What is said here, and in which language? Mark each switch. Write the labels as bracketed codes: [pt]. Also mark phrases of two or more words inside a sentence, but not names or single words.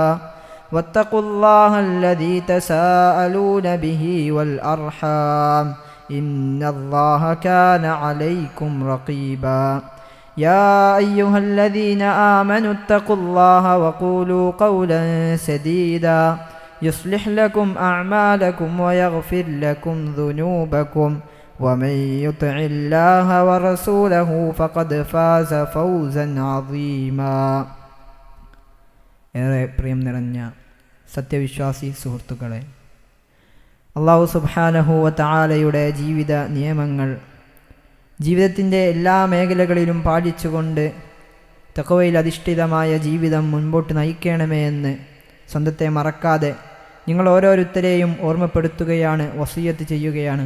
[ar] واتقوا الله الذي تساءلون به والأرحام إن الله كان عليكم رقيبا يا أيها الذين آمنوا اتقوا الله وقولوا قولا سديدا يصلح لكم أعمالكم ويغفر لكم ذنوبكم ومن يطع الله ورسوله فقد فاز فوزا عظيما. [ml] ഏറെ പ്രിയം നിറഞ്ഞ സത്യവിശ്വാസി സുഹൃത്തുക്കളെ, അല്ലാഹു [ar] سبحانه وتعالى [ml] ജീവിത നിയമങ്ങൾ ജീവിതത്തിൻ്റെ എല്ലാ മേഖലകളിലും പാലിച്ചുകൊണ്ട് തഖ്വയിൽ അധിഷ്ഠിതമായ ജീവിതം മുൻപോട്ട് നയിക്കണമേ എന്ന് സ്വന്തത്തെ മറക്കാതെ നിങ്ങൾ ഓരോരുത്തരെയും ഓർമ്മപ്പെടുത്തുകയാണ്, വസിയ്യത്ത് ചെയ്യുകയാണ്.